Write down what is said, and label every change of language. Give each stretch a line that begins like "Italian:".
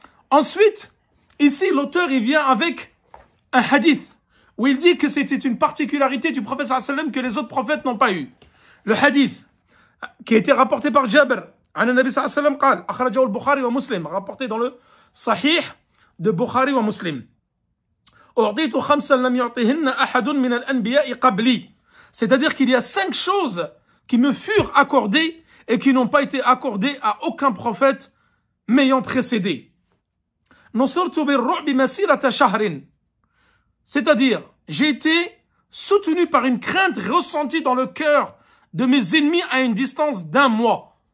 French: Ensuite, ici l'auteur il vient avec un hadith où il dit que c'était une particularité du prophète sallallahu alayhi wa sallam que les autres prophètes n'ont pas eu. Le hadith qui a été rapporté par Jabir,
Arabic: عن النبي صلى الله عليه وسلم قال أخرجه البخاري ومسلم,
French: rapporté dans le Sahih de Bukhari wa Muslim.
Arabic: أعطيت خمسا لم يعطيهن أحد من الأنبياء قبلي.
French: C'est-à-dire qu'il y a 5 choses qui me furent accordées et qui n'ont pas été accordées à aucun prophète m'ayant précédé.
Arabic: نصرت بالرعب مسيرة شهر.
French: C'est-à-dire, j'ai été soutenu par une crainte ressentie dans le cœur de mes ennemis à une distance d'1 mois.